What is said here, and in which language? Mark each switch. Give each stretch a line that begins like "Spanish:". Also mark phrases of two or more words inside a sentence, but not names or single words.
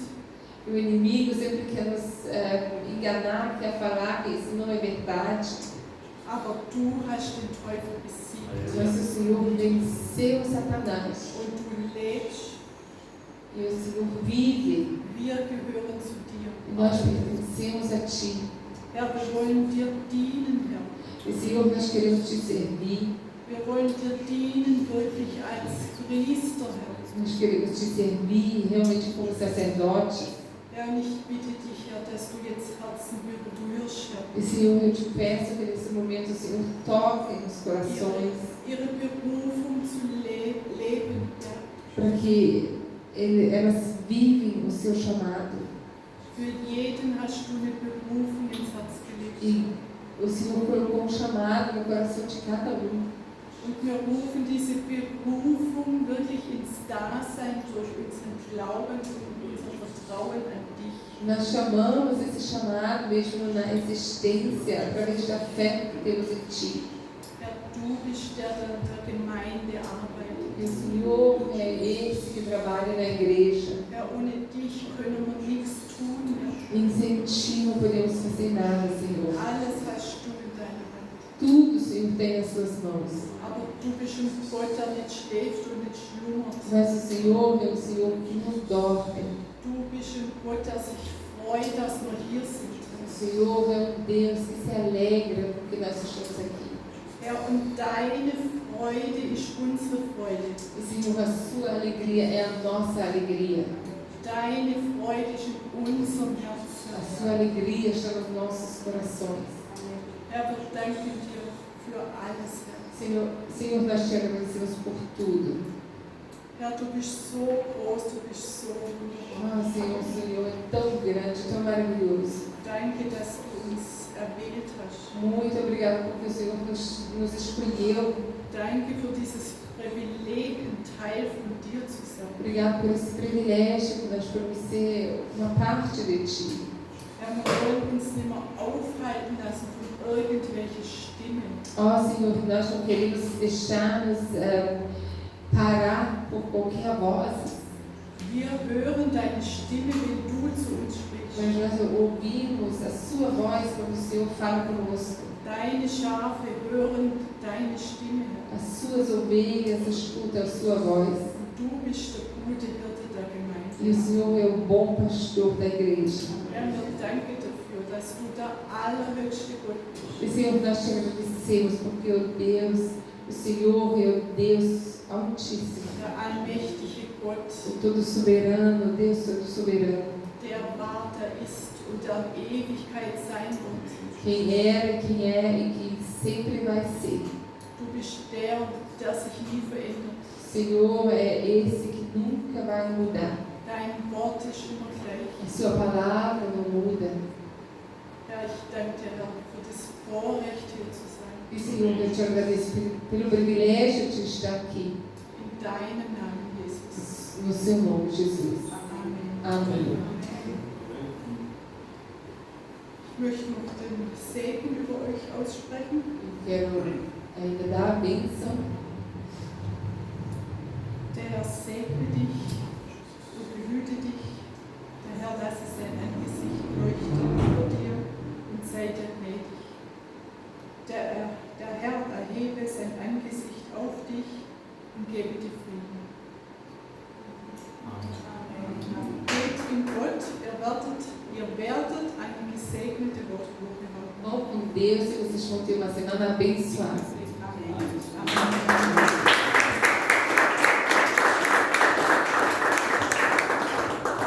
Portuguese: O inimigo sempre quer nos enganar, quer falar que isso não é verdade.
German: Aber du hast den Teufel besiegt.
Portuguese: Mas o Senhor venceu Satanás.
German: Und du lebst.
Portuguese: E o Senhor vive.
German: Wir gehören zu dir.
Portuguese: E nós pertencemos a Ti.
German: Herr, wir wollen dir dienen, Herr.
Portuguese: E Senhor, nós queremos Te servir.
German: Wir wollen dir dienen wirklich als Priester, Herr.
Portuguese: Nós queremos Te servir realmente como sacerdote.
German: Herr, ich bitte dich, Herr, dass du jetzt Herzen berührst, Herr.
Portuguese: E Senhor, eu te peço que nesse momento o Senhor toque nos corações.
German: Ihre Berufung zu leben, Herr.
Portuguese: Para que elas vivem o seu chamado.
German: Für jeden hast du eine Berufung ins Herz gelegt.
Portuguese: E o Senhor colocou chamado no coração de cada
German: Und wir rufen diese Berufung wirklich ins Dasein durch unseren Glauben und unser Vertrauen an dich.
Portuguese: Nós chamamos esse chamado mesmo na existência, através da fé que temos em Ti.
German: Herr, du bist der Gemeinde arbeitet.
Portuguese: E o Senhor é esse que trabalha na igreja.
German: Herr, ohne dich können wir nichts tun, Herr.
Portuguese: E sem Ti não podemos fazer nada, Senhor.
German: Alles hast du in deiner Hand.
Portuguese: Tudo o Senhor tem nas Suas mãos.
German: Aber du bist ein Gott, der nicht schläft und nicht schlummert.
Portuguese: Mas o Senhor é um Senhor que não dorme.
German: Du bist ein Gott, der sich freut, dass wir hier sind.
Portuguese: O Senhor é um Deus que se alegra porque nós estamos aqui.
German: Herr, und deine Freude ist unsere Freude.
Portuguese: E Senhor, a Sua alegria é a nossa alegria.
German: Deine Freude ist in unserem
Portuguese: A
German: Herzen.
Portuguese: Sua alegria está nos nossos corações.
German: Herr, wir danken dir für alles, Herr.
Portuguese: Senhor, nós te agradecemos por tudo.
German: Herr, du bist so groß, du bist so wunderbar.
Portuguese: Ah, Senhor, o Senhor é tão grande, tão maravilhoso.
German: Danke, dass du uns erwählt hast.
Portuguese: Muito obrigada porque o Senhor nos escolheu.
German: Danke für dieses Privileg, ein Teil von dir zu sein.
Portuguese: Obrigada por esse privilégio que nós podemos ser uma parte de Ti.
German: Herr, wir wollen uns nicht mehr aufhalten lassen von irgendwelchen Stimmen.
Portuguese: Ó Senhor, nós não queremos deixar-nos parar por qualquer voz.
German: Wir hören deine Stimme, wenn du zu uns sprichst.
Portuguese: Mas nós ouvimos a Sua voz quando o Senhor fala conosco.
German: Deine Schafe hören deine Stimme.
Portuguese: As Suas ovelhas escutam a Sua voz.
German: Du bist der gute Hirte der Gemeinde.
Portuguese: E o Senhor é o bom pastor da igreja.
German: Herr, wir danken dafür, dass du der allerhöchste Gott bist.
Portuguese: E Senhor, nós te agradecemos porque o Senhor é o Deus Altíssimo,
German: Der allmächtige Gott,
Portuguese: o Todo Soberano, o Deus Todo Soberano,
German: der war, der ist und der in Ewigkeit sein wird.
Portuguese: quem era, quem é e quem sempre vai ser.
German: Du bist der sich nie verändert.
Portuguese: O Senhor é esse que nunca vai mudar.
German: Dein Wort ist immer gleich.
Portuguese: A Sua palavra não muda.
German: Herr, ich danke dir, Herr, für das Vorrecht hier zu sein.
Portuguese: E Senhor, eu te agradeço pelo privilégio de estar aqui.
German: In deinem Namen, Jesus.
Portuguese: No Seu nome, Jesus.
German: Amen.
Portuguese: Amém.
German: Ich möchte noch den Segen über euch aussprechen.
Portuguese: Eu quero ainda dar a bênção.
German: Der Herr segne dich und behüte dich. Der Herr lasse sein Angesicht leuchten über dir und sei dir gnädig. Der Herr erhebe sein Angesicht auf dich und gebe dir Frieden. Amen. Geht in Gott, ihr werdet eine gesegnete Wortwoche haben.
Portuguese: Vão com Deus e vocês vão ter uma semana abençoada.
German: Amen. Amen.